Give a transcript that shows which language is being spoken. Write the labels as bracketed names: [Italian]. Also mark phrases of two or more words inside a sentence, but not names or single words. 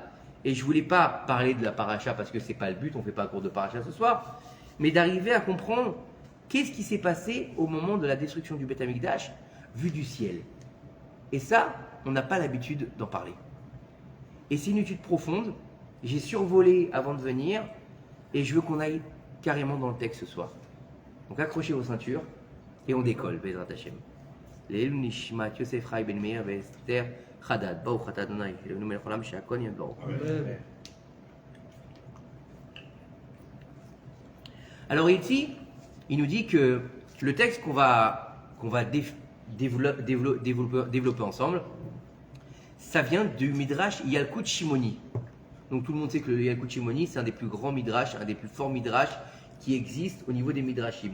[French] Et je ne voulais pas parler de la Parasha parce que ce n'est pas le but, on ne fait pas un cours de Parasha ce soir, mais d'arriver à comprendre qu'est-ce qui s'est passé au moment de la destruction du Beth Amikdash vu du ciel. Et ça, on n'a pas l'habitude d'en parler. Et c'est une étude profonde. J'ai survolé avant de venir et je veux qu'on aille carrément dans le texte ce soir. Donc accrochez vos ceintures et on décolle, [Hebrew] בעזרת השם. לעילוי נשמת יוסף חי בן מאיר ואסתר חדד, ברוך אתה אדוני, אלוהינו מלך העולם שהכל נהיה בדברו. [French] Alors ici, il nous dit que le texte qu'on va développer ensemble, ça vient du Midrash Yalkut Shimoni. Donc tout le monde sait que le Yalkut Shimoni, c'est un des plus grands Midrash, un des plus forts Midrash qui existent au niveau des Midrashim.